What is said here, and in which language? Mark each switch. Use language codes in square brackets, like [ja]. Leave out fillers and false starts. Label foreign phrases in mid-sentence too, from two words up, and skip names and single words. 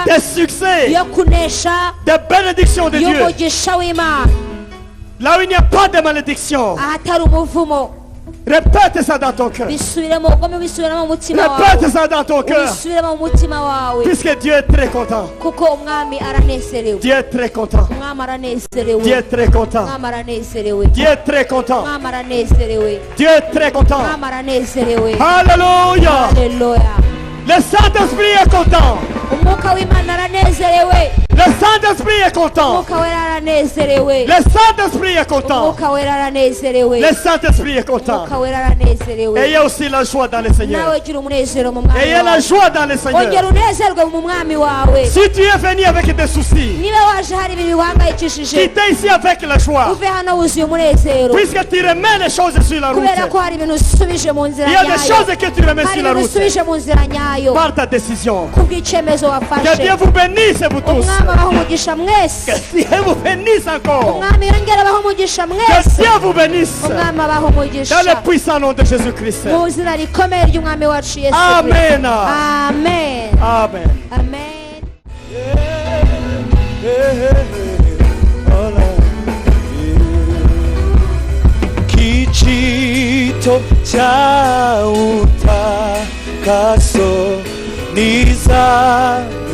[fr] Des succès. [rw] yo kunesha [fr] Des bénédictions de Dieu. [rw] y'umugisha w'imana [fr] Là où il n'y a pas de malédiction. [rw] ahatari umuvumo [fr] Répète ça dans ton cœur. [rw] bisubiremo ugome bisubiremo mu mutima wawe [fr] Répète ça dans ton cœur. [rw] ubisubiremo mu mutima wawe [fr] Puisque Dieu est très content. [rw] kuko umwami aranezerewe [fr] Dieu est très content. [rw] umwami aranezerewe [fr] Dieu est très content. [rw] umwami aranezerewe [fr] Dieu est très content. [rw] umwami aranezerewe [fr] Dieu est très content. [rw] umwami aranezerewe [fr] Alléluia. [rw] haleluya [fr] Le Saint-Esprit est content. [rw] umwuka w'imana aranezerewe [fr] Le Saint-Esprit est content. [rw] umwuka wera aranezerewe [fr] Le Saint-Esprit est content. [rw] umwuka wera aranezerewe [fr] Le Saint-Esprit est content. [rw] umwuka wera aranezerewe [fr] Ayez aussi la joie dans le Seigneur. [rw] nawe gira umunezero mu mwami [fr] Ayez la [rw] wawe [fr] joie dans le [rw] ongera [fr] Seigneur. [rw] unezerwe mu mwami wawe [fr] Si tu es venu avec des soucis, [rw] niba waje hari ibintu bihangayikishije [fr] quittez ici avec la joie. [rw] uve hano wuzuye umunezero [fr] Puisque tu remets les choses sur la route. [rw] kubera ko hari ibintu usubije mu nzira [fr] Il y a des [rw] nyayo [fr] choses que tu remets [rw] hari [fr] sur la [rw] ibintu [fr] route. [rw] usubije mu nzira nyayo [fr] Par ta décision. [rw] kubw'icyemezo [fr] Que [rw] wafashe [fr] Dieu vous bénisse, vous tous. [rw] umwami abaho umugisha mwese [fr] Que Dieu vous bénisse encore. [rw] umwami yongera abaho umugisha [fr] Que [rw] mwese [fr] Dieu vous bénisse. [rw] umwami abaho umugisha [fr] Dans le puissant nom de Jésus-Christ. [rw] mu izina rikomeye ry'umwami wacu yesu [fr] Amen. [rw] Kristo. amen [fr] Amen. [rw] amen Kijito cha utakaso ni za